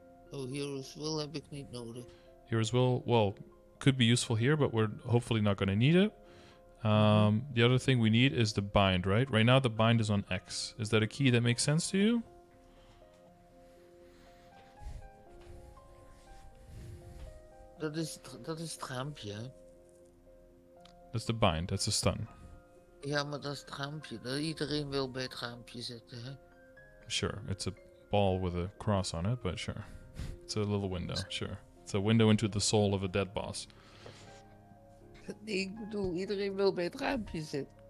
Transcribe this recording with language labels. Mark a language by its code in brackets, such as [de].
[nl] Oh, Heroes Will heb ik niet nodig. [en] Heroes Will, well, could be useful here, but we're hopefully not going to need it. The other thing we need is the bind, right? Right now the bind is on X. Is that a key that makes sense to you? [nl] Dat is het raampje, hè? [en] That's the bind, that's a stun. [nl] Ja, maar dat is het raampje. Dat iedereen wil bij het raampje zitten, hè? [en] Sure, it's a ball with a cross on it, but sure. It's a little window, sure. It's a window into the soul of a dead boss. [nl] Nee, ik bedoel, iedereen wil bij het raampje zitten.